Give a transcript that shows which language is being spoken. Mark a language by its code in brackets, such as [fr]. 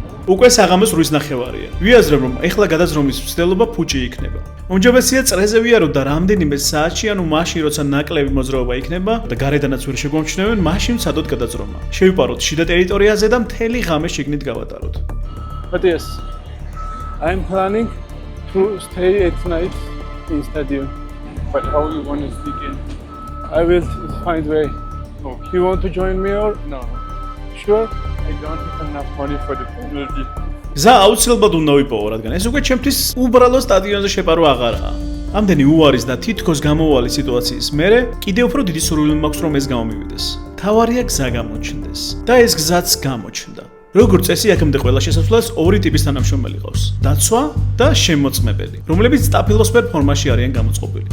[ka] უკვე საღამოს 8:30-ია. ვიაზრებ, რომ ეხლა გადაზრომის მცდელობა ფუჭი იქნება. უმჯობესია წრეზე ვიაროთ და რამდენიმე საათში, ანუ მაშინ, როცა ნაკლები მოძრაობა იქნება და გარედანაც ვერ შეგვამჩნევენ, მაშინ ვცადოთ გადაზრომა. შევიპაროთ შიდა ტერიტორიაზე და მთელი ღამე შიგნით გავატაროთ. [en] But yes, I'm planning to stay at night in stadium. But how you want to sneak in? I will find way. Okay. You want to join me or? No, Sure? I don't have enough money for the penalty. [ka] გზა აუცილებლად უნდა ვიპოვო, რადგან ეს უკვე ჩემთვის უბრალო სტადიონზე შეპარვა აღარაა. ამდენი უარის და თითქოს გამოვალი სიტუაციის მერე კიდევ უფრო დიდი სურვილი მაქვს, რომ ეს გამომივიდეს. თავარია გზა გამოჩნდეს და ეს გზაც გამოჩნდა. როგორც წესი, აქამდე ყველა შესასვლელს ორი ტიპის თანამშრომელი ყავს: დაცვა და შემოწმებელი, რომლებიც სტაფილოსფერ ფორმაში არიან გამოწყობილი.